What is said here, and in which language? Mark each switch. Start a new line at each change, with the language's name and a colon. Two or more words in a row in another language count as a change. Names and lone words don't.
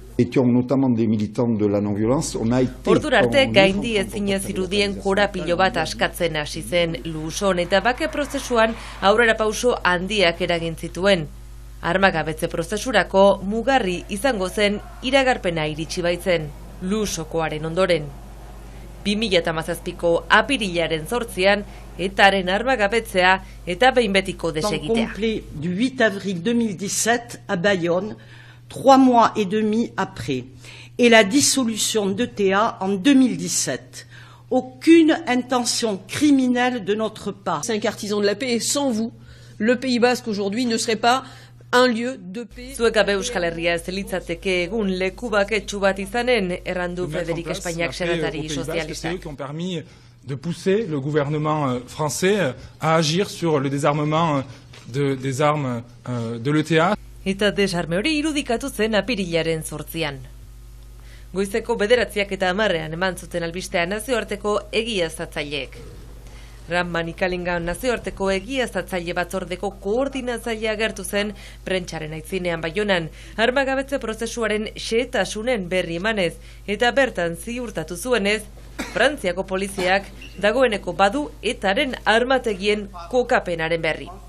Basque: Ordura arte gaindi ezinez irudien korapilo bat askatzen hasi zen Luson eta bake prozesuan aurrera pauso handiak eragin zituen. Armagabetze prozesurako mugarri izango zen iragarpena iritsi baitzen Lusokoaren ondoren. 2017ko apirilaren 8an etaren armagabetzea eta behin betiko desegitea.
French: Complet du 8 avril 2017 à Bayonne, 3 mois et demi après, et la dissolution d'ETA en 2017. Aucune intention criminelle de notre part. 5 artisans de la paix et sans vous, le Pays Basque aujourd'hui ne serait pas un lieu de paix.
Basque: Zuekabe Euskal Herria ez litzateke egun leku baketsu bat izanen, errandu Frederik Espainiak senatari sozialistak.
French: De pousser le gouvernement français à agir sur le désarmement des armes de l'ETA.
Basque: Eta desarme hori irudikatu zen apirilaren 8an. Goizeko 9 eta 10 eman zuten albistean nazioarteko egiaztatzaileek. Ramman Ikalingan nazioarteko egiaztatzaile batzordeko koordinatzailea agertu zen prentsaren aitzinean Baionan, armagabetze prozesuaren xehetasunen berri emanez eta bertan ziurtatu zuenez, Frantziako poliziak dagoeneko badu etaren armategien kokapenaren berri.